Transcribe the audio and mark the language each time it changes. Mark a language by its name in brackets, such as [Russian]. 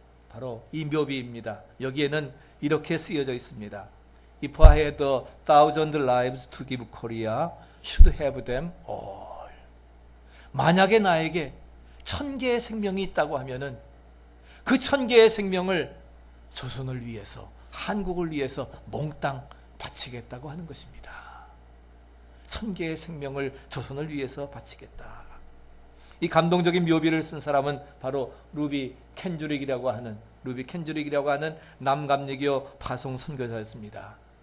[Korean] 바로 이 묘비입니다. 여기에는 이렇게 쓰여져 있습니다. [English] If I had 1,000 lives to give Korea, should have them all. [Korean] 만약에 나에게 1000개의 생명이 있다고 하면은 그 1000개의 생명을 조선을 위해서, 한국을 위해서 몽땅 바치겠다고 하는 것입니다. 1000개의 생명을 조선을 위해서 바치겠다. 이 감동적인 묘비를 쓴 사람은 바로 루비 켄주릭이라고 하는 남감리교 파송 선교사였습니다.